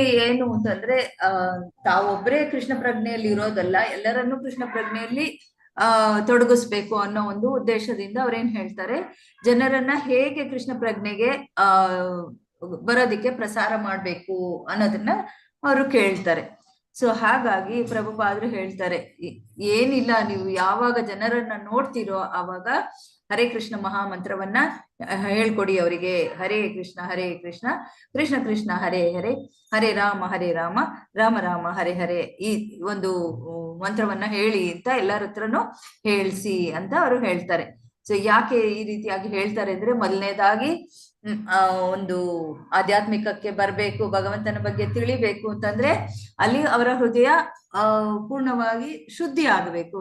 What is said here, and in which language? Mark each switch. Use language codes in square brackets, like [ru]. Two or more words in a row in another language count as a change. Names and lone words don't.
[kn] ಏನು ಅಂತಂದ್ರೆ, ತಾವೊಬ್ಬರೇ ಕೃಷ್ಣ ಪ್ರಜ್ಞೆಯಲ್ಲಿ ಇರೋದಲ್ಲ, ಎಲ್ಲರನ್ನೂ ಕೃಷ್ಣ ಪ್ರಜ್ಞೆಯಲ್ಲಿ ತೊಡಗಿಸ್ಬೇಕು ಅನ್ನೋ ಒಂದು ಉದ್ದೇಶದಿಂದ ಅವ್ರೇನ್ ಹೇಳ್ತಾರೆ, ಜನರನ್ನ ಹೇಗೆ ಕೃಷ್ಣ ಪ್ರಜ್ಞೆಗೆ ಬರೋದಿಕ್ಕೆ ಪ್ರಸಾರ ಮಾಡ್ಬೇಕು ಅನ್ನೋದನ್ನ ಅವರು ಕೇಳ್ತಾರೆ. ಸೊ ಹಾಗಾಗಿ ಪ್ರಭುಪಾದರು ಹೇಳ್ತಾರೆ, ಏನಿಲ್ಲ, ನೀವು ಯಾವಾಗ ಜನರನ್ನ ನೋಡ್ತೀರೋ ಆವಾಗ ಹರೇ ಕೃಷ್ಣ ಮಹಾಮಂತ್ರವನ್ನ ಹೇಳ್ಕೊಡಿ ಅವರಿಗೆ. [sa] ಹರೇ ಕೃಷ್ಣ ಕೃಷ್ಣ ಕೃಷ್ಣ ಹರೇ ಹರೇ, ಹರೇ ರಾಮ ರಾಮ ರಾಮ ಹರೇ ಹರೇ, [kn] ಈ ಒಂದು ಮಂತ್ರವನ್ನ ಹೇಳಿ ಅಂತ ಎಲ್ಲರ ಹತ್ರನು ಹೇಳ್ಸಿ ಅಂತ ಅವರು ಹೇಳ್ತಾರೆ. ಸೊ ಯಾಕೆ ಈ ರೀತಿಯಾಗಿ ಹೇಳ್ತಾರೆ ಅಂದ್ರೆ, ಮೊದಲನೇದಾಗಿ ಒಂದು ಆಧ್ಯಾತ್ಮಿಕಕ್ಕೆ ಬರ್ಬೇಕು, ಭಗವಂತನ ಬಗ್ಗೆ ತಿಳಿಬೇಕು ಅಂತಂದ್ರೆ ಅಲ್ಲಿ ಅವರ ಹೃದಯ ಪೂರ್ಣವಾಗಿ ಶುದ್ಧಿ ಆಗಬೇಕು.